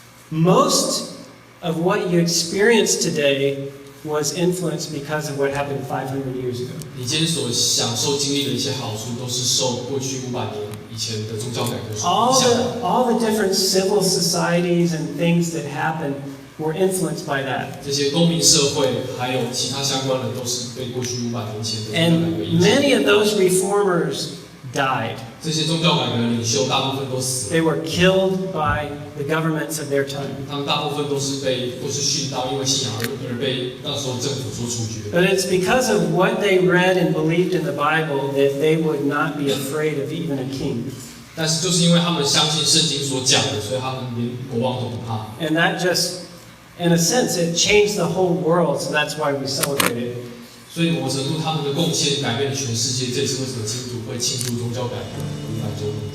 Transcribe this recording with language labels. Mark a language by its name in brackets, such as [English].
[English] most of what you experience today was influenced because of what happened 500 years ago. [Chinese] 你今天所享受经历的一些好处，都是受过去500年以前的宗教改革所影响的。 [English] All the different civil societies and things that happened were influenced by that. [Chinese] 这些公民社会还有其他相关的，都是被过去500年前的宗教改革影响。 [English] many of those reformers died. [Chinese] 这些宗教改革的领袖大部分都死了， [English] They were killed by the governments of their time. [Chinese] 他们大部分都是殉道，因为信仰而被那时候政府所处决。 [English] But it's because of what they read and believed in the Bible that they would not be afraid of even a king. [Chinese] 但是就是因为他们相信圣经所讲的，所以他们连国王都不怕。 [English] And that just, in a sense, it changed the whole world, so that's why we celebrate it. [Chinese] 所以某程度他们的贡献改变了全世界，这也是为什么基督徒会庆祝宗教改革500周年。